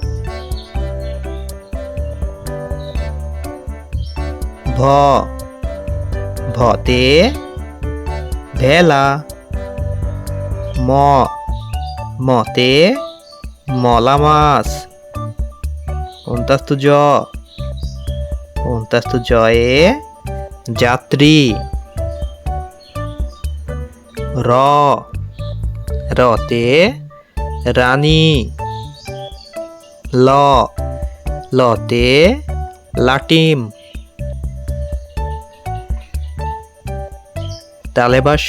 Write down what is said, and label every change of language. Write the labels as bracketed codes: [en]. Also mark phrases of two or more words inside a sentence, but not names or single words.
[bn] ভ। ভতে ভেলা। ম। মতে মলা মাছ। অন্তাস্তু জ। অন্তাস্তু জয়ে যাত্রী। র। রতে রানী। ল। লতে লাটিম। তালেবাস।